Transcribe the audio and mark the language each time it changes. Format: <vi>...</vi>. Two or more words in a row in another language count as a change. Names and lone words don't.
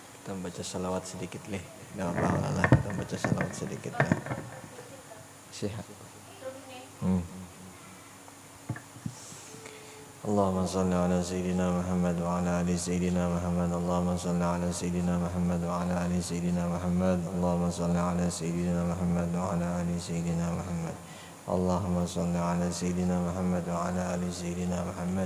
<id>kita baca salawat sedikit leh. Nggak apa-apa lah, kita baca salawat sedikit lah. Sehat.</id> <ar>اللهم صل على سيدنا محمد وعلى آل سيدنا محمد. اللهم صل على سيدنا محمد وعلى آل سيدنا محمد. اللهم صل على سيدنا محمد وعلى آل سيدنا محمد. اللهم صل على سيدنا محمد وعلى آل سيدنا محمد.</ar>